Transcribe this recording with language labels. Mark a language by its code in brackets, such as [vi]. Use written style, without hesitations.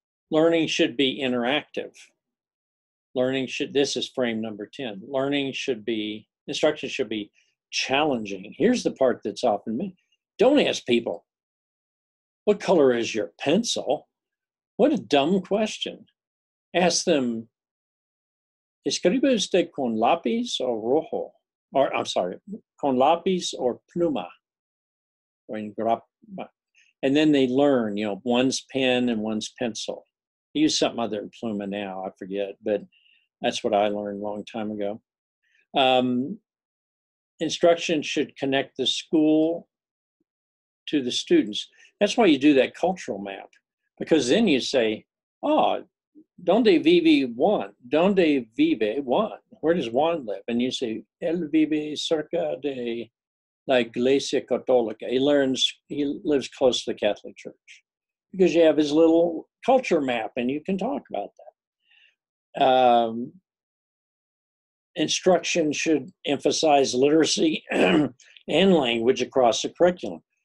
[en] Learning should be interactive. This is frame number 10. Instruction should be challenging. Here's the part that's often missed. Don't ask people, what color is your pencil? What a dumb question. Ask them, [es] ¿escribe usted con lápiz o rojo? [en] Or, I'm sorry, [es] con lápiz [en] or pluma? And then they learn, you know, one's pen and one's pencil. I use something other than pluma now, I forget, but that's what I learned a long time ago. Instruction should connect the school to the students. That's why you do that cultural map, because then you say, oh, [es] ¿Dónde vive Juan? ¿Dónde vive Juan? [en] Where does Juan live? And you say, [es] él vive cerca de la Iglesia Católica. [en] He lives close to the Catholic Church, because you have his little culture map and you can talk about that. Instruction should emphasize literacy and language across the curriculum.